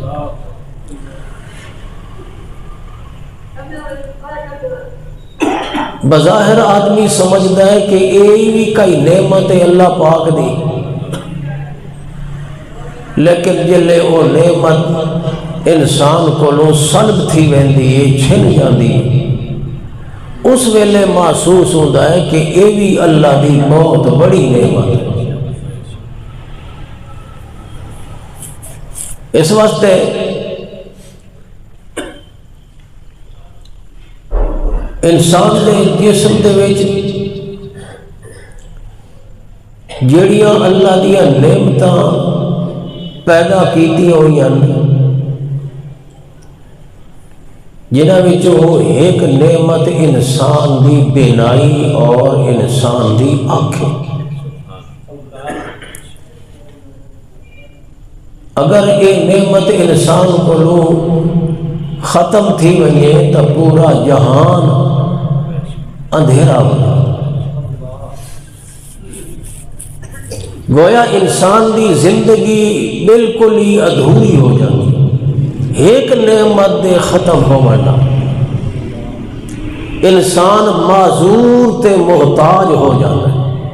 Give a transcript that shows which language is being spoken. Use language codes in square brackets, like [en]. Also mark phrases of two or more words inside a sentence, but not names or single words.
[skr] بظاہر آدمی سمجھتا ہے کہ یہ بھی کئی نعمت ہے اللہ پاک دی، لیکن جلے وہ نعمت انسان کو لو سلب تھی ویندی ہے، چھن جاندی، اس ویلے محسوس ہوتا ہے کہ یہ بھی اللہ دی بہت بڑی نعمت ہے۔ اس واسطے انسان دے جسم دے وچ جڑیاں اللہ دیا نعمتاں پیدا کیتی ہوئی ہیں، جنہاں وچوں ایک نعمت انسان دی بینائی اور انسان دی آنکھیں۔ اگر یہ نعمت انسان کو ختم تھی وئے تو پورا جہان اندھیرا ہو، گویا انسان دی زندگی بالکل ہی ادھوری ہو جاتی، ایک نعمت دے ختم ہونا انسان معذور تے محتاج ہو جانا ہے۔